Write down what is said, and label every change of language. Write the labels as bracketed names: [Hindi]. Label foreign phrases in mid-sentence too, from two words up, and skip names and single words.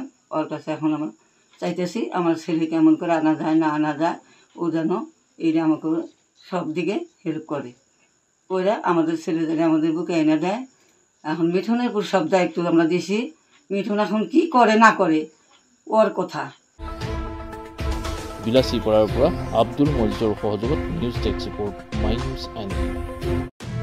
[Bangla] ওর কাছে এখন আমরা চাইতেছি আমার ছেলে কেমন করে আনা যায় না আনা যায়, ও যেন এইটা আমাকে সব দিকে হেল্প করে, ওরা আমাদের ছেলেদের আমাদের বুকে এনে দেয়। এখন মিঠুনের উপর সব দায়িত্ব আমরা দিছি। মিঠুন এখন কি করে না করে ওর কথা। [Assamese] বিলাসীপাৰাৰ পৰা আব্দুল মজিজৰ সহযোগত [English] News desk report, [Assamese] মাই নিউজ এণ্ড